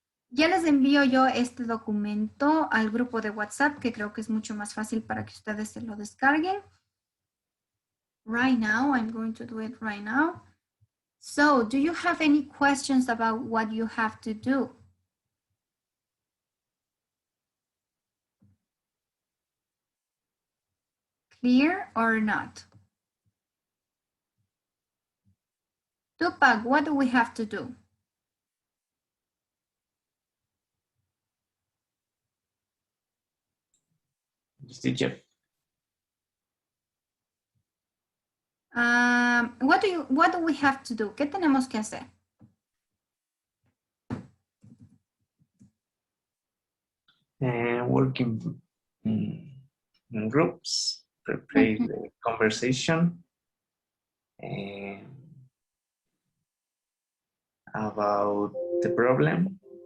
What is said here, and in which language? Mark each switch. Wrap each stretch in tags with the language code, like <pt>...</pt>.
<es>Ya les envío yo este documento al grupo de WhatsApp, que creo que es mucho más fácil para que ustedes se lo descarguen.</es> <en>Right now, I'm going to do it right now. So, do you have any questions about what you have to do? Clear or not? Tupac, what do we have to do? Teacher. What do we have to do?</en> <es>¿Qué tenemos que hacer?</es> <en>Working in groups, prepare the conversation about the problem.</en>